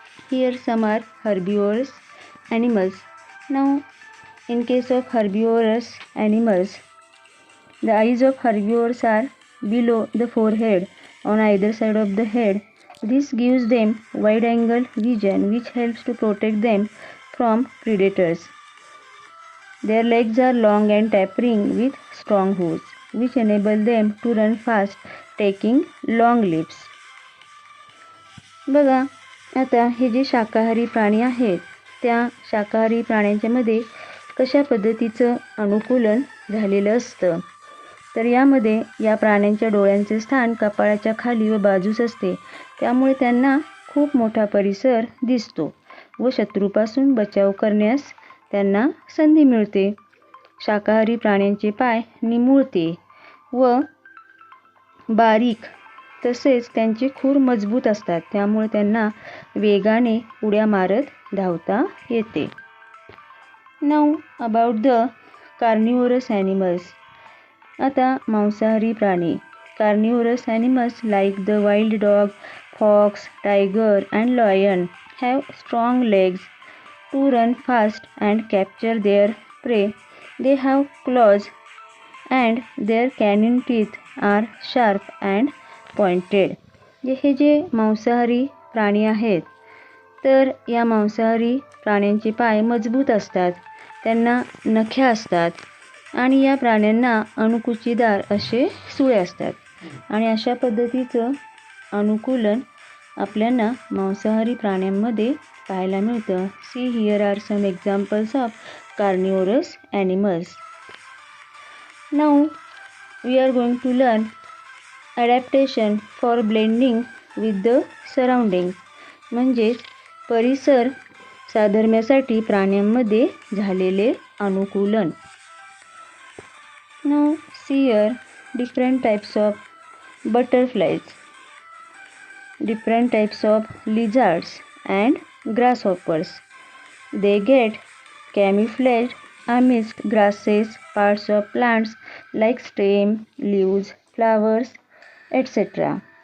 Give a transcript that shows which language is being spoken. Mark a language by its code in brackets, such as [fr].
[en] Here some are herbivorous animals. Now in case of herbivorous animals, the eyes of herbivores are below the forehead on either side of the head. This gives them wide angle vision which helps to protect them from predators. Their legs are long and tapering with strong hooves which enable them to run fast, taking long leaps. [mr] बघा, आता हे जे शाकाहारी प्राणी आहेत त्या शाकाहारी प्राण्यांच्या मध्ये कशा पद्धतीचं अनुकूलन झालेलं असतं. तर यामध्ये या प्राण्यांच्या डोळ्यांचे स्थान कपाळाच्या खाली व बाजूस असते. त्यामुळे त्यांना खूप मोठा परिसर दिसतो व शत्रूपासून बचाव करण्यास त्यांना संधी मिळते. शाकाहारी प्राण्यांचे पाय निमुळते व बारीक तसेच त्यांचे खूर मजबूत असतात. त्यामुळे त्यांना वेगाने उड्या मारत धावता येते. [en] Now about the carnivorous animals. [mr] आता मांसाहारी प्राणी. [en] Carnivorous animals like the wild dog, fox, tiger and lion have strong legs to run fast and capture their prey. They have claws and their canine teeth are sharp and pointed. [mr] हे जे मांसाहारी प्राणी आहेत तर या मांसाहारी प्राण्यांचे पाय मजबूत असतात, त्यांना नख्या असतात आणि या प्राण्यांना अणकुचीदार असे सुळे असतात आणि अशा पद्धतीचं अनुकूलन आपल्याला मांसाहारी प्राण्यांमध्ये पाहायला मिळतं. [en] See here are some examples of carnivorous animals. Now we are going to learn adaptation for blending with the surroundings. [mr] म्हणजेच परिसर साधर्म्यासाठी प्राण्यांमध्ये झालेले अनुकूलन. [en] Now see here different types of butterflies, different types of lizards and grasshoppers. They get camouflaged amidst grasses, parts of plants like stem, leaves, flowers etc.